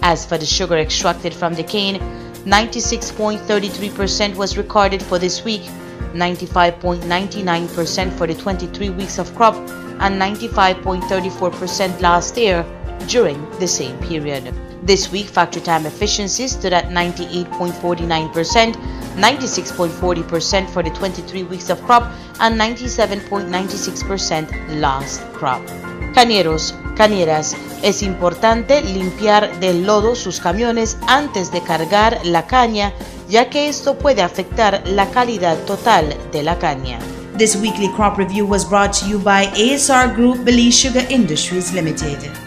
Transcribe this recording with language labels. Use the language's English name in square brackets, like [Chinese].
[English] As for the sugar extracted from the cane, 96.33% was recorded for this week, 95.99% for the 23 weeks of crop, and 95.34% last year during the same period. This week, factory time efficiency stood at 98.49%, 96.40% for the 23 weeks of crop, and 97.96% last crop. [Spanish] Cañeros, cañeras, es importante limpiar del lodo sus camiones antes de cargar la caña, ya que esto puede afectar la calidad total de la caña. [English] This weekly crop review was brought to you by ASR Group, Belize Sugar Industries Limited.